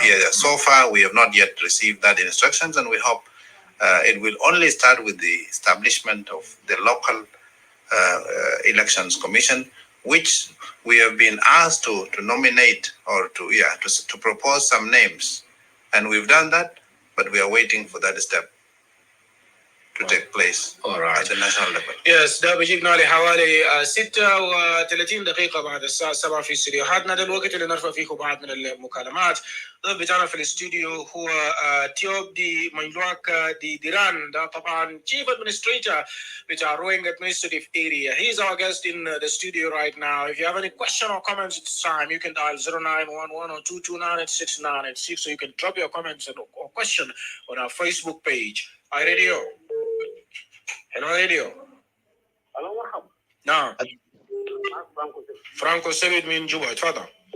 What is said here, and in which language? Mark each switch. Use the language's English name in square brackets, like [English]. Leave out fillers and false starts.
[English] Yeah, so far, we have not yet received that instructions, and we hope it will only start with the establishment of the local elections commission, which we have been asked to nominate or to propose some names. And we've done that, but we are waiting for that step to take place at the national level. [Arabic] Yes, ده بيجيبنا لحوالي 36 دقيقة بعد الساعة 7 في استديوهاتنا. ده الوقت اللي نرفع فيه بعض من المكالمات. ضيف بتاعنا في الاستوديو هو تيوب دي مانجلواك دي ديران. ده طبعا Chief Administrator بتاع Ruweng Administrative Area. [English] He's our guest in the studio right now. If you have any question or comments at this time, you can dial 0911 or 229-6986, so you can drop your comments or question on our Facebook page. Hi Radio. Hello Radio. Hello مرحبا. [Arabic] نعم. فرانكو سيد من جوبا اتفضل.